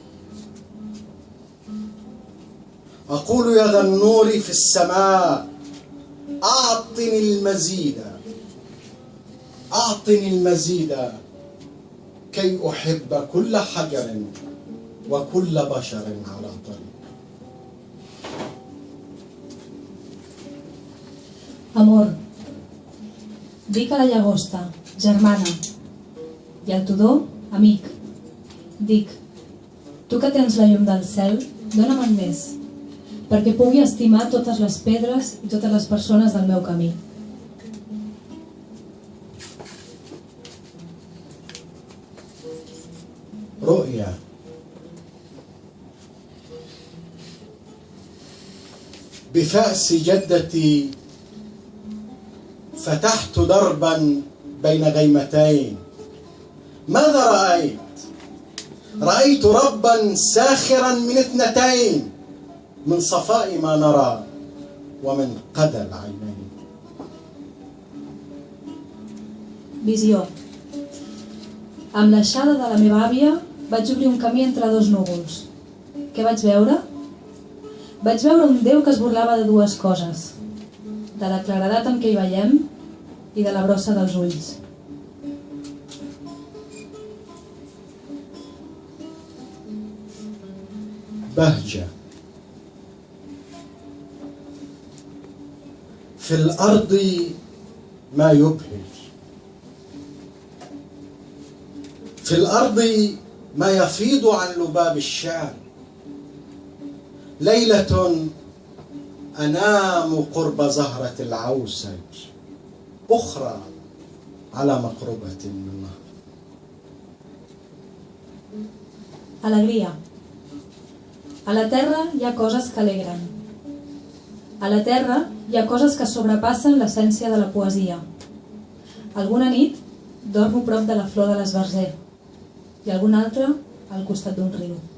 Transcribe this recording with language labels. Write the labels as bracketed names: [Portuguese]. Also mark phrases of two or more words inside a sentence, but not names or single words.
[Arabic] أقول يا ذا النور في السماء أعطني المزيد أعطني المزيد كي أحب كل حجر وكل بشر على طريق. [Catalan] Amor, dic a la llagosta, germana, i al tudó, amic. Dic, tu que tens la llum del cel, dóna'm més, perquè pugui estimar totes les pedres i totes les persones del meu camí. [Arabic] رؤيا بفأس جدتي فتحت دربا بين غيمتين. ماذا رأيت؟ رأيت ربا ساخرا من 2 من صفاء ما نرى ومن قدى العينين. [Catalan] Visió. Amb l'aixada de la meva àvia vaig obrir un camí entre 2 núvols. Què vaig veure? Vaig veure un Déu que es burlava de 2 coses, de la claredat amb què hi veiem i de la brossa dels ulls. [Arabic] بهجة في الأرض ما يبهج، في الأرض ما يفيض عن لباب الشعر. ليلة أنام قرب زهرة العوسج، أخرى على مقربة من نهر. [Catalan] Alegria. A la terra hi ha coses que alegren. A la terra Hi ha coses que sobrepassen l'essència de la poesia. Alguna nit dormo prop de la flor de l'esbarzer i alguna altra al costat d'un riu.